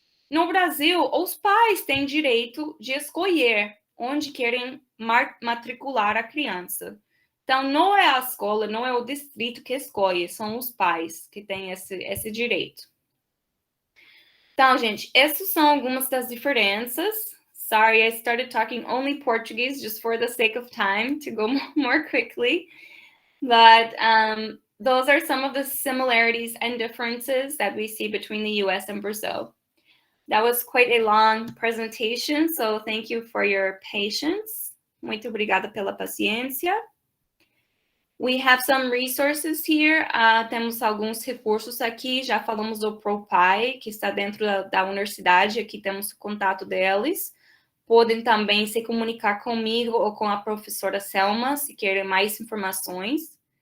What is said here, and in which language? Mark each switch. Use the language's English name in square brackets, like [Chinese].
[Portuguese] No Brasil, os pais têm direito de escolher onde querem matricular a criança. Então, não é a escola, não é o distrito que escolhe, são os pais que têm esse direito. Então, gente, essas são algumas das diferenças. [English] Sorry, I started talking only Portuguese just for the sake of time to go more quickly. But those are some of the similarities and differences that we see between the US and Brazil. That was quite a long presentation, so thank you for your patience. [Portuguese] Muito obrigada pela paciência. [English] We have some resources here. [Portuguese] Temos alguns recursos aqui. Já falamos do ProPai, que está dentro da universidade. Aqui temos o contato deles. Podem também se comunicar comigo ou com a professora Selma, se querem mais informações.